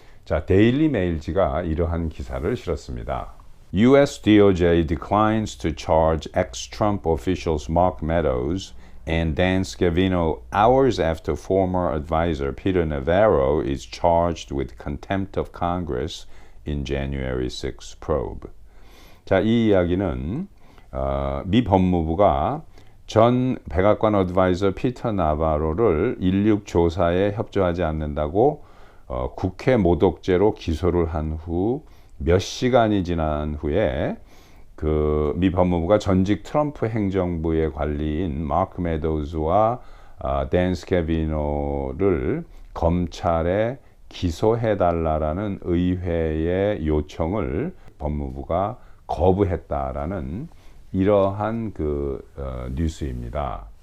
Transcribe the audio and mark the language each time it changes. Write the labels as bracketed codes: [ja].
[ko] 자, 데일리 메일지가 이러한 기사를 실었습니다. [en] US DOJ declines to charge ex-Trump officials Mark Meadows and Dan Scavino hours after former advisor Peter Navarro is charged with contempt of Congress in January 6 probe. [ko] 자, 이 이야기는 미 법무부가 전 백악관 어드바이저 피터 나바로를 1.6 조사에 협조하지 않는다고 국회 모독죄로 기소를 한 후 몇 시간이 지난 후에 그 미 법무부가 전직 트럼프 행정부의 관리인 마크 메도우즈와 댄 스캐비노를 검찰에 기소해달라는 의회의 요청을 법무부가 거부했다라는 이러한 뉴스입니다.